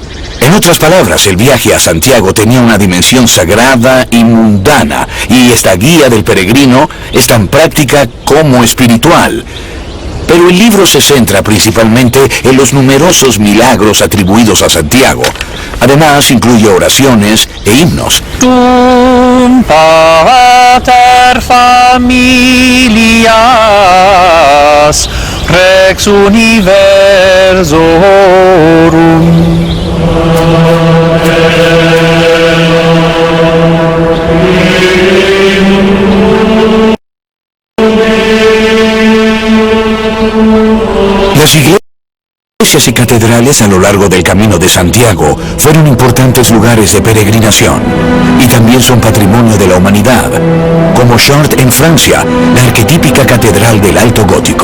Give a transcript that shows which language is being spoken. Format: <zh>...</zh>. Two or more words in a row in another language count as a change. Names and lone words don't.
<es>En otras palabras, el viaje a Santiago tenía una dimensión sagrada y mundana, y esta guía del peregrino es tan práctica como espiritual. Pero el libro se centra principalmente en los numerosos milagros atribuidos a Santiago. Además, incluye oraciones e himnos.</es> <la>Tum pater familias rex universorum.</la> <es>Las iglesias y catedrales a lo largo del Camino de Santiago fueron importantes lugares de peregrinación y también son patrimonio de la humanidad, como Chartres en Francia, la arquetípica catedral del Alto Gótico.</es>